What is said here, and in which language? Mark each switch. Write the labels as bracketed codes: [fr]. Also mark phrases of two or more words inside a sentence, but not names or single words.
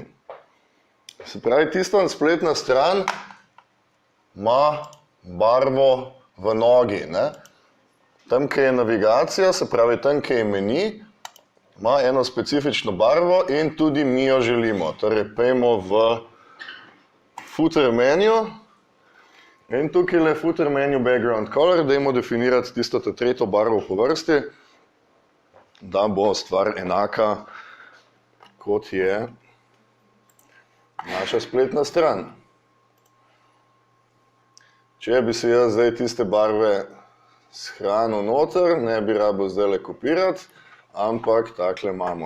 [sl] Se pravi, tista spletna stran ima barvo v nogi, ne? Tam, kjer je navigacija, se pravi tam, kjer je meni, ima eno specifično barvo in tudi mi jo želimo. Torej, pejmo v [en] footer menu [sl] in tukaj je [en] footer menu background color, [sl] dajmo definirati tisto tretjo barvo po vrsti, da bo stvar enaka, kot je naša spletna stran. Če bi se jaz zdaj tiste barve shranil noter, ne bi rabo zdaj kopirati, ampak takle imamo.